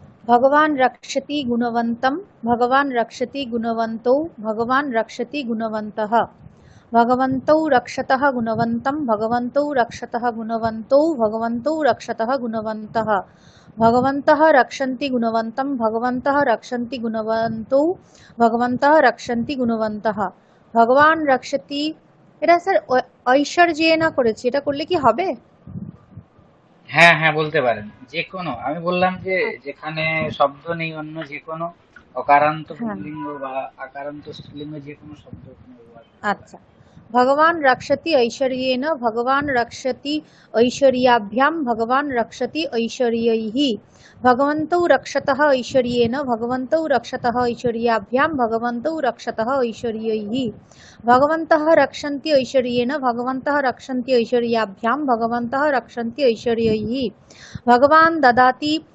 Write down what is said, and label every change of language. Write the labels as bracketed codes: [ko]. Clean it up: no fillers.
[sa] भगवान् रक्षति गुणवन्तं भगवान् रक्षति गुणवन्तौ भगवान् रक्षति गुणवन्तः भगवन्तौ रक्षतः गुणवन्तं भगवन्तौ रक्षतः गुणवन्तौ भगवन्तौ रक्षतः गुणवन्तः भगवन्तः रक्षन्ति गुणवन्तं भगवन्तः रक्षन्ति गुणवन्तौ भगवन्तः रक्षन्ति गुणवन्तः भगवान् रक्षति। [bn] এটা স্যার ঐশ্বর্যেন করেছি, এটা করলে কি হবে? হ্যাঁ হ্যাঁ বলতে পারেন, যে কোনো। আমি বললাম যে যেখানে শব্দ নেই অন্য যে কোনো অকারান্ত পুল্লিঙ্গ বা আকারান্ত স্ত্রীলিঙ্গ যে কোনো শব্দ ওখানে ব্যবহার করতে পারেন। [sa] আচ্ছা, भगवान् रक्षति ऐश्वर्येण भगवान् रक्षति ऐश्वर्याभ्यां भगवान् रक्षति ऐश्वर्यैः भगवन्तौ रक्षतः ऐश्वर्येण भगवन्तौ रक्षतः ऐश्वर्याभ्यां भगवन्तौ रक्षतः ऐश्वर्यैः भगवन्तः रक्षन्ति ऐश्वर्येण भगवन्तः रक्षन्ति ऐश्वर्याभ्यां भगवन्तः रक्षन्ति ऐश्वर्यैः भगवान् ददाति